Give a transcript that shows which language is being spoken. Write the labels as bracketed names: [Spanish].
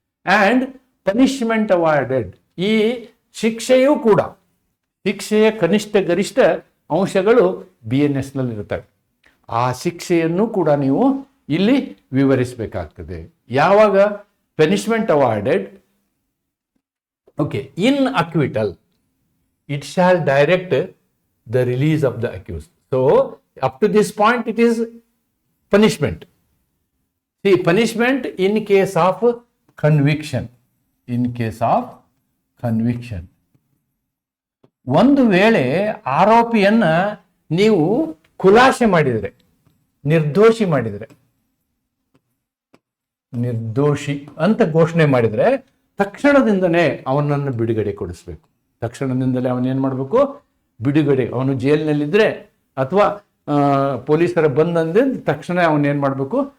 [English] and punishment avoided, [Kannada] ಈ ಶಿಕ್ಷೆಯೂ ಕೂಡ, ಶಿಕ್ಷೆಯ ಕನಿಷ್ಠ ಗರಿಷ್ಠ ಅಂಶಗಳು BNS ನಲ್ಲಿ ಇರ್ತವೆ. ಆ ಶಿಕ್ಷೆಯನ್ನು ಕೂಡ ನೀವು ಇಲ್ಲಿ ವಿವರಿಸಬೇಕಾಗ್ತದೆ. [English] ಯಾವಾಗ punishment avoided, okay, in acquittal it shall direct the release of the accused. So up to this point it is punishment. See, punishment in case of conviction. In case of conviction. [Kannada] ಒಂದು ವೇಳೆ ಆರೋಪಿಯನ್ನ ನೀವು ಖುಲಾಸೆ ಮಾಡಿದರೆ, ನಿರ್ದೋಷಿ ಮಾಡಿದರೆ, ನಿರ್ದೋಷಿ ಅಂತ ಘೋಷಣೆ ಮಾಡಿದರೆ ತಕ್ಷಣದಿಂದನೇ ಅವನನ್ನು ಬಿಡುಗಡೆ ಕೊಡಿಸ್ಬೇಕು. ತಕ್ಷಣದಿಂದಲೇ ಅವನೇನು ಮಾಡಬೇಕು? ಬಿಡುಗಡೆ. ಅವನು ಜೈಲಿನಲ್ಲಿದ್ದರೆ ಅಥವಾ ಪೊಲೀಸರ ಬಂದಂದ್ರೆ ತಕ್ಷಣ ಅವನೇನು ಮಾಡಬೇಕು?